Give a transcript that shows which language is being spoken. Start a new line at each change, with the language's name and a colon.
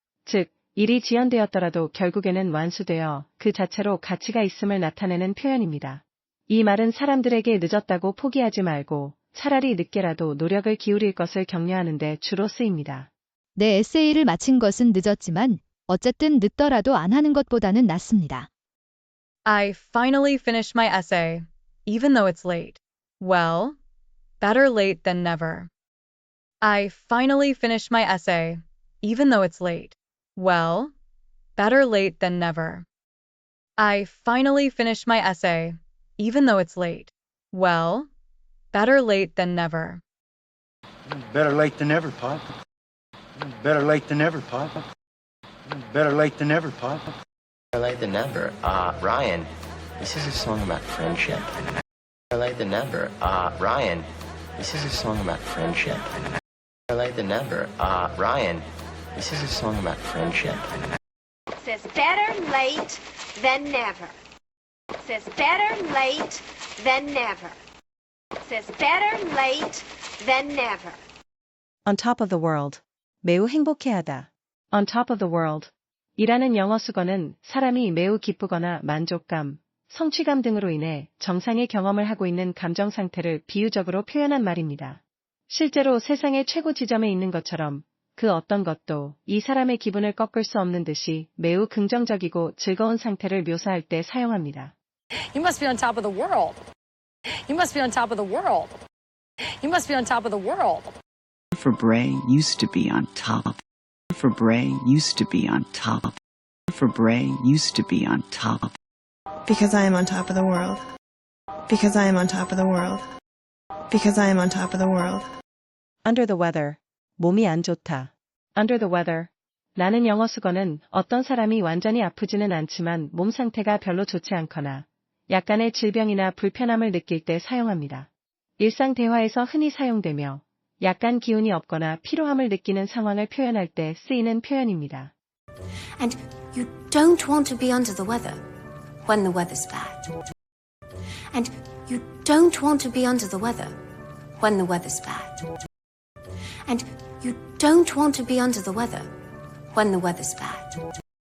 Korean: 즉, 일이 지연되었더라도 결국에는 완수되어 그 자체로 가치가 있음을 나타내는 표현입니다. 이 말은 사람들에게 늦었다고 포기하지 말고 차라리 늦게라도 노력을 기울일 것을 격려하는 데 주로 쓰입니다. 내 에세이를 마친 것은 늦었지만 어쨌든 늦더라도 안 하는 것보다는 낫습니다.
English: I finally finished my essay, even though it's late. Well, better late than never. I finally finished my essay, even though it's late. Well, better late than never. I finally finished my essay, even though it's late. Well, better late than never. Better late than never, Pop. Better late than never, Pop. Better late than never, Pop. Better late than never. Ryan, this is a song about friendship. Better late than never. Ryan, this is a song about friendship. Better late than never. Ryan, this is a song about friendship. It says better late than never. It says better late than never. It says better late than never. On top of the world.
Korean: 매우 행복해하다.
English: On top of the world.
Korean: 이라는 영어 수거는 사람이 매우 기쁘거나 만족감, 성취감 등으로 인해 정상의 경험을 하고 있는 감정 상태를 비유적으로 표현한 말입니다. 실제로 세상의 최고 지점에 있는 것처럼 그 어떤 것도 이 사람의 기분을 꺾을 수 없는 듯이 매우 긍정적이고 즐거운 상태를 묘사할 때 사용합니다.
English: You must be on top of the world. You must be on top of the world. You must be on top of the world. For Bray used to be on top. For Bray used to be on top. For Bray used to be on top. Because I am on top of the world. Because I am on top of the world. Because I am on top of the world. Under the weather.
Korean: 몸이 안 좋다.
English: Under the weather.
Korean: 라는 영어 수거는 어떤 사람이 완전히 아프지는 않지만 몸 상태가 별로 좋지 않거나 약간의 질병이나 불편함을 느낄 때 사용합니다. 일상 대화에서 흔히 사용되며 약간 기운이 없거나 피로함을 느끼는 상황을 표현할 때 쓰이는 표현입니다.
English: And you don't want to be under the weather when the weather's bad. And you don't want to be under the weather when the weather's bad. And you don't want to be under the weather when the weather's bad.